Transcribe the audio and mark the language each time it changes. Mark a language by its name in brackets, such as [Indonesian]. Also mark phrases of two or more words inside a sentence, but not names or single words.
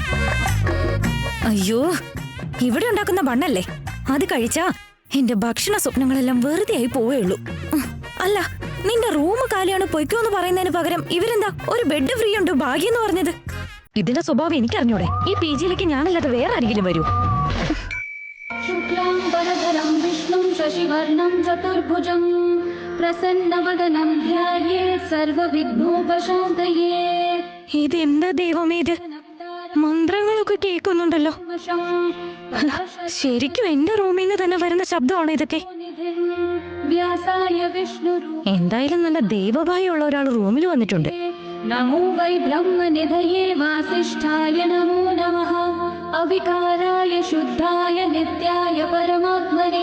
[Malayalam] അയ്യോ, ഇവിടെ ഉണ്ടാക്കുന്ന ബണ്ണല്ലേ, അത് കഴിച്ചാ എന്റെ ഭക്ഷണ സ്വപ്നങ്ങളെല്ലാം വെറുതെ ആയി പോവുകയുള്ളൂ. അല്ല, നിന്റെ റൂം കാലിയാണ്, പൊയ്ക്കോന്ന് പറയുന്നതിന് പകരം ഇവരെന്താ ഒരു ബെഡ് ഫ്രീ ഉണ്ട് ഭാഗ്യം എന്ന് പറഞ്ഞത്? ഇതിന്റെ സ്വഭാവം എനിക്കറിഞ്ഞൂടെ. ഈ PG-യിലേക്ക് ഞാനല്ലാതെ വേറെ ആരെങ്കിലും വരൂ? [Sanskrit] शुक्लाम्बरधरं विष्णुं शशिवर्णं चतुर्भुजं प्रसन्नवदनं ध्यायेत् सर्वविघ्नोपशान्तये. [Malayalam] ഇതെന്താ ദൈവമേ ഇത്? മന്ത്രങ്ങളൊക്കെ കേൾക്കുന്നുണ്ടല്ലോ. ശരിക്കും എന്റെ റൂമിൽ നിന്ന് തന്നെ വരുന്ന ശബ്ദമാണോ ഇതൊക്കെ? എന്തായാലും നല്ല ദൈവഭയമുള്ള ഒരാൾ റൂമിൽ വന്നിട്ടുണ്ട്. [Sanskrit] നമോ വൈ ബ്രഹ്മനിധയേ വാസിഷ്ഠായ നമോ നമഃ അവികാരായ ശുദ്ധായ നിത്യായ പരമാത്മനേ.